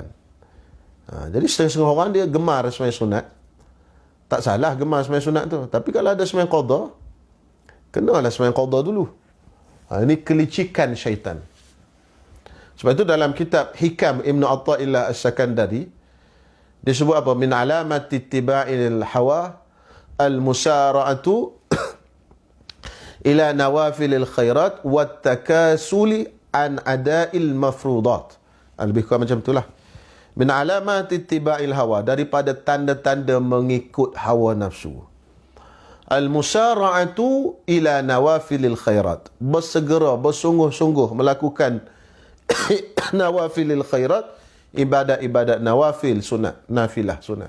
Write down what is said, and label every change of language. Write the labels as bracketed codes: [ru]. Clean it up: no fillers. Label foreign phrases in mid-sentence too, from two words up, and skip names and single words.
[ms] Jadi setengah-setengah orang dia gemar sembahyang sunat. Tak salah gemar sembahyang sunat tu. Tapi kalau ada sembahyang qadha, kenalah sembahyang qadha dulu. Ini kelicikan syaitan. Sebab itu dalam kitab Hikam Ibn Atta'illah As-Sakandari, dia sebut apa? [ar] من علامات اتباع الهوى المسارعة إلى نوافل الخيرات والتكاسل عن أداء المفروضات. [ms] Lebih kurang macam itulah. [ar] من علامات اتباع الهوى, [ms] daripada tanda-tanda mengikut hawa nafsu. [ar] المسارعة إلى نوافل الخيرات, [ms] bersegera, bersungguh-sungguh melakukan [ar] نوافل الخيرات, [ms] ibadat-ibadat nawafil, sunat, nafilah, sunat.